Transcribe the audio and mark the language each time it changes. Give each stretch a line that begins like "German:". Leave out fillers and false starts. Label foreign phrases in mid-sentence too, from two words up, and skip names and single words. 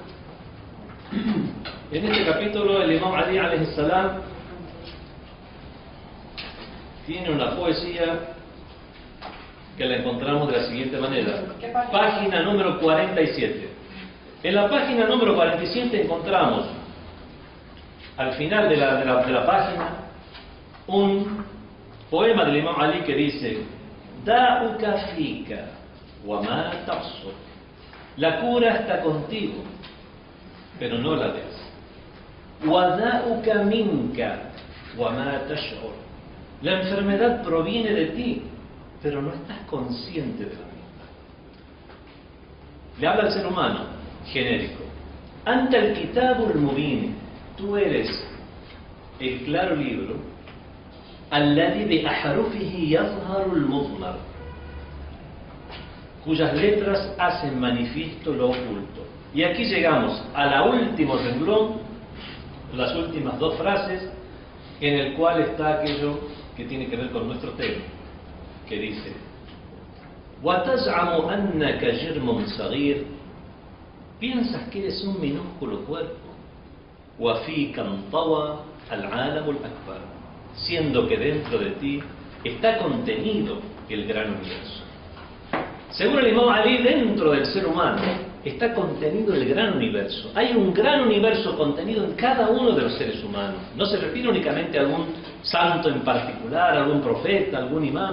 Spanish: En este capítulo el Imam Ali
Arabic: عليه السلام
Spanish: tiene una poesía que la encontramos de la siguiente manera. Página número 47. En la página número 47 encontramos, al final de la página, un poema del Imam Ali que dice:
Arabic: داؤك فيك وما تقصر.
Spanish: La cura está contigo, pero no la ves.
Arabic: وداؤك منك وما تشعر.
Spanish: La enfermedad proviene de ti, pero no estás consciente de la misma. Le habla al ser humano, genérico.
Arabic: أنت الكتاب المبين.
Spanish: Tú eres el claro libro.
Arabic: الذي بأحرفه يظهر المضمر,
Spanish: cuyas letras hacen manifiesto lo oculto. Y aquí llegamos a la último renglón, las últimas dos frases, en el cual está aquello que tiene que ver con nuestro tema, que dice:
Arabic: وَتَزْعَمُ أَنَّكَ جِرْمٌ صَغِيرٌ.
Spanish: Piensas que eres un minúsculo cuerpo.
Arabic: وَفِيكَ انطوى العالم الأكبر.
Spanish: Siendo que dentro de ti está contenido el gran universo. Según el Imam Ali, dentro del ser humano está contenido el gran universo. Hay un gran universo contenido en cada uno de los seres humanos. No se refiere únicamente a algún santo en particular, algún profeta, algún imán.